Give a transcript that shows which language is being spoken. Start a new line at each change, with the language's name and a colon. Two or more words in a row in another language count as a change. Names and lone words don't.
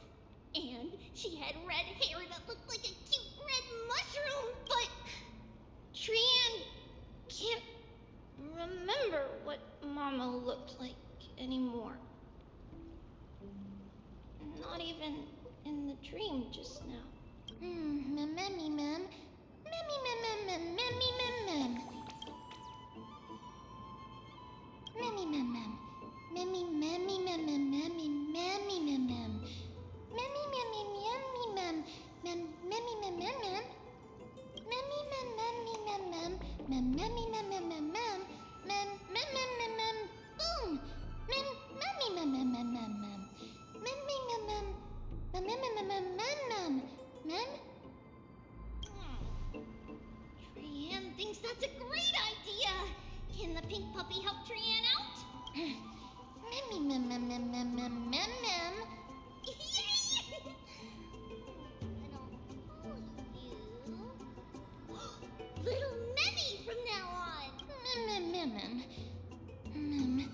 English: And she had red hair that looked like a cute red mushroom. But Trianne can't remember what Mama looked like anymore. Not even in the dream just now. Memmy, mem. Memmy, mem, mem, memmy, mem, mem. Memmy, mem, mem. Memmy, memmy, mem, mem, memmy, memmy, mem, mem. Memmy, memmy, memmy, mem. Memmy, mem, mem, mem. Memmy, mem, memmy, mem, mem. Memmy, mem, mem, mem, mem. Mem, mem, mem, boom. Memmy, mem, mem, mem, mem, mem. Memmy, mem, mem. Mem? Trianne thinks that's a great idea. Can the pink puppy help Trianne out? Memmy, mem, mem, mem, mem, mem, mem, mem. Yay! And I'll call you Little Memmy from now on. Mem, mem, mem, mem.